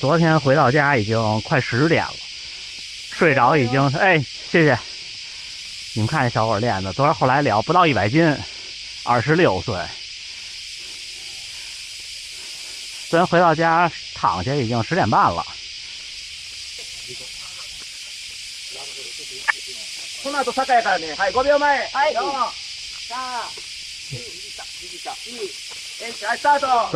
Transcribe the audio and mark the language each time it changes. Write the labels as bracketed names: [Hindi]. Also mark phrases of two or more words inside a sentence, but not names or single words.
[Chinese] 昨天回到家已经快10点了，睡着已经哎，谢谢。你们看这小伙练的，昨天后来聊不到100斤，26岁。昨天回到家躺下已经10点半了。 [Japanese] この後坂やからね。はい、5秒前。はい。4、3、2、1、はい、スタート。